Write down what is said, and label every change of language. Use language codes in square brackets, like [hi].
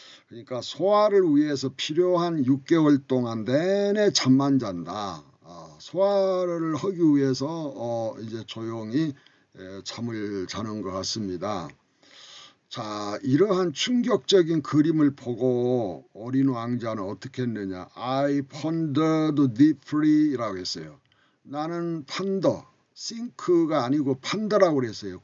[ko] 그러니까 소화를 위해서 필요한 6개월 동안 내내 잠만 잔다. 소화를 하기 위해서 이제 조용히 잠을 자는 것 같습니다. 자, 이러한 충격적인 그림을 보고 어린 왕자는 어떻게 했느냐. [en] I pondered deeply [ko] 라고 했어요. 나는 판더, think가 아니고 판더라고 그랬어요.